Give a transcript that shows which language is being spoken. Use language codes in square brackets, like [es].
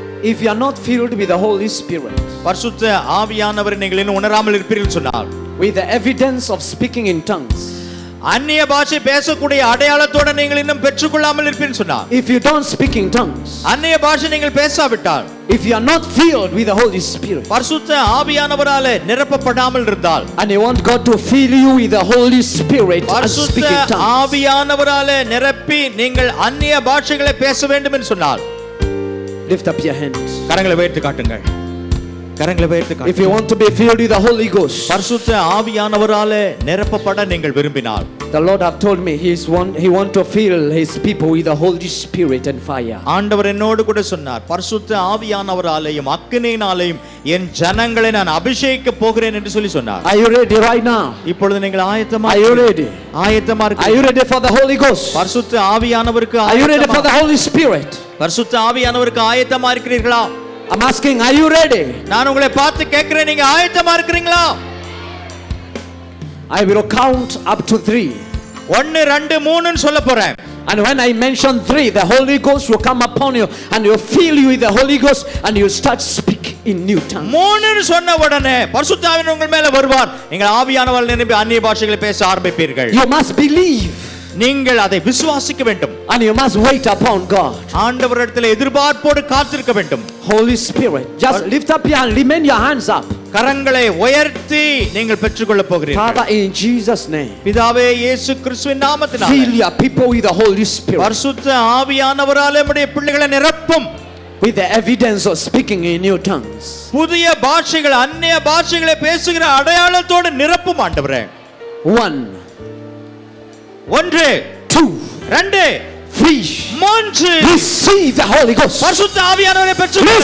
[en] If you are not filled with the Holy Spirit, [ta] பரிசுத்த ஆவியானவரை நீங்கள் இன்னும் உணராமல் இருப்பீர்கள் சொன்னால், [en] with the evidence of speaking in tongues, [ta] அந்நிய பாஷை பேசக்கூடிய அடையாளத்தோட நீங்கள் இன்னும் பெற்றுக்கொள்ளாமல் இருப்பீர்கள் சொன்னால், [en] if you don't speak in tongues, [ta] அந்நிய பாஷை நீங்கள் பேசாவிட்டால், [en] if you are not filled with the Holy Spirit, [ta] பரிசுத்த ஆவியானவராலே நிரப்பப்படாமல் இருந்தால், [en] and you want God to fill you with the Holy Spirit and speak [ta] பரிசுத்த [en] in tongues, [ta] ஆவியானவராலே நிரப்பி நீங்கள் அந்நிய பாஷைகளை பேச வேண்டும் என்று சொன்னால், [en] lift up your hands. [ta] கரங்களை உயர்த்தி காட்டுங்கள். கரங்களை உயர்த்தி [en] If [ta] காட்டுங்கள். [en] you want to be filled with the Holy Ghost, [ta] பரிசுத்த ஆவியானவராலே நிரப்பப்பட நீங்கள் விரும்பினால், [en] the Lord have told me He want to fill His people with the Holy Spirit and fire. [ta] ஆண்டவர் என்னோடு கூட சொன்னார், பரிசுத்த ஆவியானவராலேயும் அக்கினியினாலேயும் என் ஜனங்களை நான் அபிஷேகிக்க போகிறேன் என்று சொல்லி சொன்னார். [en] Are you ready right now? [ta] இப்பொழுது நீங்கள் ஆயத்தமா [en] Are you ready? [ta] ஆயத்தமா [en] Are you [ta] இருக்கீங்களா? [en] ready for the Holy Ghost? [ta] பரிசுத்த ஆவியானவருக்கு [en] Are you ready for [ta] ஆயத்தமா? [en] the Holy Spirit? [ta] பரிசுத்த ஆவியானவருக்கு ஆயத்தமா இருக்கிறீர்களா? [en] I'm asking, are you ready? [ta] நான் உங்களை பார்த்து கேட்கிறேன், நீங்க ஆயத்தமா இருக்கிறீங்களா? [en] I will count up to 3. [ta] 1 2 3 ன்னு சொல்ல போறேன். [en] And when I mention 3, the Holy Ghost will come upon you and will fill you with the Holy Ghost and you start speaking in new tongues. [ta] 3 ன்னு சொன்ன உடனே பரிசுத்த ஆவியானவர் உங்கள் மேல வருவார். நீங்கள் ஆவியானவரால் நிரம்பி அந்நிய பாஷைகளை பேச ஆரம்பிப்பீர்கள். [en] You must believe [ta] நீங்கள் அதை விசுவாசிக்க வேண்டும். [en] and you must wait upon God. [ta] ஆண்டவரிடத்தில் எதிர்பார்ப்போடு காத்திருக்க வேண்டும். [en] Holy Spirit, just lift up your hand, remain your hands up. [ta] கரங்களை உயர்த்தி நீங்கள் பெற்றுக்கொள்ள போகிறீர்கள். [en] Father, in Jesus' name, [ta] பிதாவே இயேசு கிறிஸ்துவின் நாமத்தினாலே [en] fill your people with the Holy Spirit, [ta] பரிசுத்த ஆவியானவராலே நம்முடைய பிள்ளைகளை நிரப்பும். [en] with the evidence of speaking in new tongues. [ta] புதிய பாஷைகள் அந்நிய பாஷைகளை பேசுகிற அடையாளத்தோடு நிரப்பும் ஆண்டவரே. 1, 1 2, 2 3. 3 [en] Receive the Holy Ghost. [ta] பரிசுத்த ஆவியானவரை பெற்றுக்கொள்ளுங்கள்.